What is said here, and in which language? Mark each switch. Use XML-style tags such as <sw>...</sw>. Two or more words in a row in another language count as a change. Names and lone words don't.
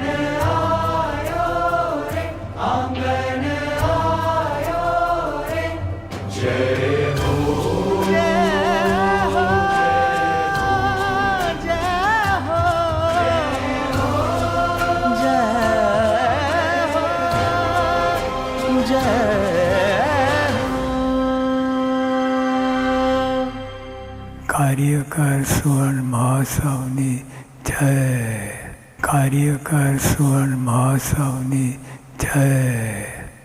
<hi>आयो रे, आंगन आयो रे, जय हो जय हो जय हो जय हो जय</hi> <gu>કાર્યકર સુવર્ણ મહોત્સવની જય. કાર્યકર સુવર્ણ મહોત્સવની જય.</gu>